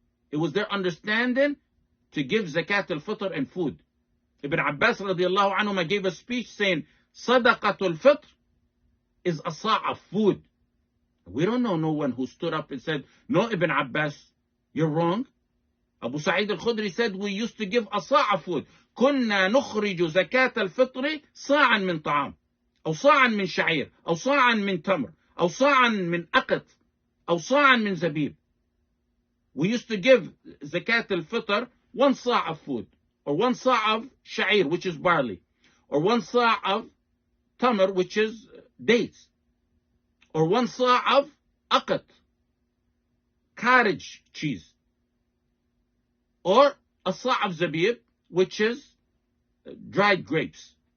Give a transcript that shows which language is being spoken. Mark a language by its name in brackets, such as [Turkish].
[English] It was their understanding to give zakat al-fitr and food. Ibn Abbas radiallahu anhuma gave a speech saying, Sadaqatul fitr is a sa' of food. We don't know no one who stood up and said, no, Ibn Abbas, you're wrong. Abu Sa'id al-Khudri said, we used to give a sa' of food. [Arabic] كنا نخرج زكاة الفطر صاعا من طعام أو صاعا من شعير أو صاعا من تمر أو صاعا من أقط أو صاعا من زبيب. [English] We used to give zakat al-fitr 1 sa' of food, or 1 sa' of sha'ir, which is barley, or 1 sa' of tamr, which is dates, or 1 sa' of aqat, cottage cheese, or a sa' of zabib, which is dried grapes.